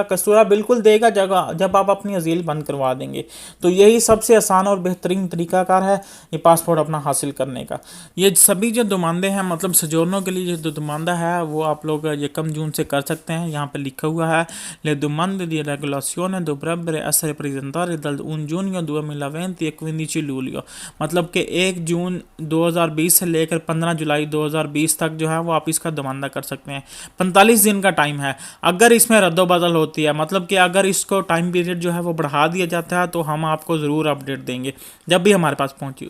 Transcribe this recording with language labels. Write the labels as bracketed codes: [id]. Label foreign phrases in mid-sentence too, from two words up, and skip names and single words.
[hi] कस्तूरा बिल्कुल देगा जब आप अपनी अजील बंद करवा देंगे। तो यही सबसे आसान और बेहतरीन तरीकाकार है ये पासपोर्ट अपना हासिल करने का। ये सभी जो दुमानदे हैं, मतलब सजोर्नो के लिए जो दुमानदा है वो आप लोग 1 जून से कर सकते हैं। यहाँ पर लिखा हुआ है [it] le domande di regolazione dovrebbero essere presentate dal 1 giugno 2020 e 15 luglio। [hi] मतलब कि 1 जून 2020 से लेकर 15 जुलाई 2020 तक जो है वो आप इसका दुमानदा कर सकते हैं। 45 दिन का टाइम है। अगर इसमें रद्दोबदल होती है, मतलब कि अगर इसको टाइम पीरियड जो है वो बढ़ा दिया जाता है तो हम आपको ज़रूर अपडेट देंगे जब भी हमारे पास पहुंची।